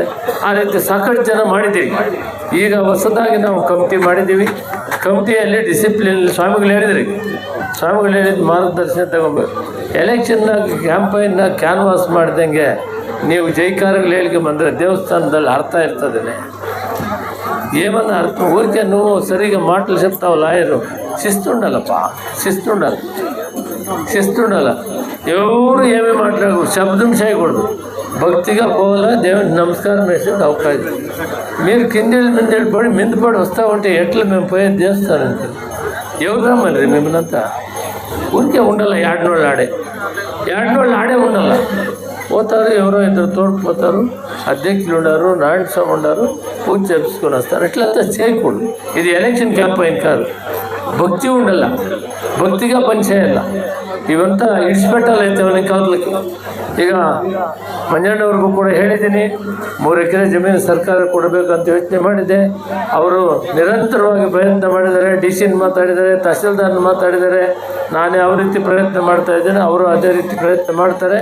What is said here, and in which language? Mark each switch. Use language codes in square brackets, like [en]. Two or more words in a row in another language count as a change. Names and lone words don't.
[kn] ಆ ರೀತಿ ಸಾಕಷ್ಟು ಜನ ಮಾಡಿದ್ದೀವಿ. ಈಗ ಹೊಸದಾಗಿ ನಾವು ಕಮಿಟಿ ಮಾಡಿದ್ದೀವಿ. ಕಮಿಟಿಯಲ್ಲಿ ಡಿಸಿಪ್ಲಿನ್ ಸ್ವಾಮಿಗಳು ಹೇಳಿದ ಮಾರ್ಗದರ್ಶನ ತಗೊಬೇಕು. ಎಲೆಕ್ಷನ್ನಾಗ ಕ್ಯಾಂಪೈನ್ನ ಕ್ಯಾನ್ವಾಸ್ ಮಾಡ್ದಂಗೆ ನೀವು ಜೈಕಾರಗಳು ಹೇಳಿಕೆ ಬಂದರೆ ದೇವಸ್ಥಾನದಲ್ಲಿ ಅರ್ಥ ಇರ್ತದೆ. [te] ఏమన్నా అర్థం ఊరికే నువ్వు సరిగా మాటలు చెప్తావు లాయరు. శిస్తుండాలప్ప, శిస్తుండాల. ఎవరు ఏమీ మాట్లాడకూడదు, శబ్దం చేయకూడదు. భక్తిగా పోవాలా, దేవుడికి నమస్కారం వేసేది అవకాశం. మీరు కిందేళ్ళు మిందేళ్ళు పడి మిందపడి వస్తూ ఉంటే ఎట్లా మేము పోయేది చేస్తారంటే ఎవరు రమ్మని మిమ్మల్నంతా ఊరికే ఉండాల. ఏడనోళ్ళు ఆడే ఉండాల. పోతారు, ఎవరో ఇద్దరు తోడుకుపోతారు. అధ్యక్షులు ఉన్నారు, నారాయణ స్వామి ఉన్నారు, పూజ చేపించుకొని వస్తారు. ఇట్లంతా చేయకూడదు. ఇది ఎలక్షన్ క్యాంపెయిన్ కాదు. భక్తి ఉండాల, భక్తిగా పనిచేయాల. [kn] ಇವಂತ ಇಡಿಸ್ಬಿಟ್ಟಲ್ಲೈತೆ ಅವನಿಗೆ ಕಾಲಕ್ಕೆ. ಈಗ ಮಂಜಣ್ಣವ್ರಿಗೂ ಕೂಡ ಹೇಳಿದ್ದೀನಿ, 3 ಎಕರೆ ಜಮೀನು ಸರ್ಕಾರ ಕೊಡಬೇಕಂತ ಯೋಚನೆ ಮಾಡಿದೆ. ಅವರು ನಿರಂತರವಾಗಿ ಪ್ರಯತ್ನ ಮಾಡಿದ್ದಾರೆ. DC ಮಾತಾಡಿದ್ದಾರೆ, ತಹಸೀಲ್ದಾರ್ನ ಮಾತಾಡಿದ್ದಾರೆ. ನಾನು ಯಾವ ರೀತಿ ಪ್ರಯತ್ನ ಮಾಡ್ತಾ ಇದ್ದೇನೆ, ಅವರು ಅದೇ ರೀತಿ ಪ್ರಯತ್ನ ಮಾಡ್ತಾರೆ.